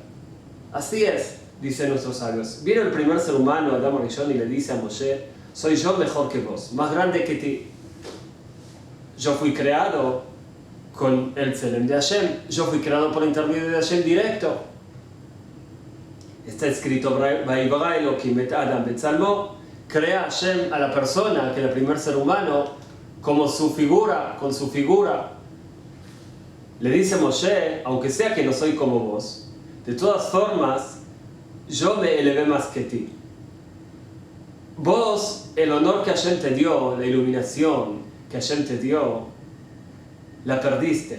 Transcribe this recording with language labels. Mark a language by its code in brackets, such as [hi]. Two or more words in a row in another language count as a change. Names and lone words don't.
[es] Así es, dicen nuestros sabios. Vino el primer ser humano, [he] אדם ראשון, [es] y le dice a Moshe: soy yo mejor que vos, más grande que ti. Yo fui creado con el Tselem de Hashem, yo fui creado por intermedio de Hashem directo. Está escrito: [he] ויברא אלהים את אדם בצלמו, [es] crea Hashem a la persona, que es el primer ser humano, como su figura, con su figura. Le dice Moshe: aunque sea que no soy como vos, de todas formas, yo me elevé más que ti. Vos, el honor que Hashem te dio, la iluminación que Hashem te dio, la perdiste.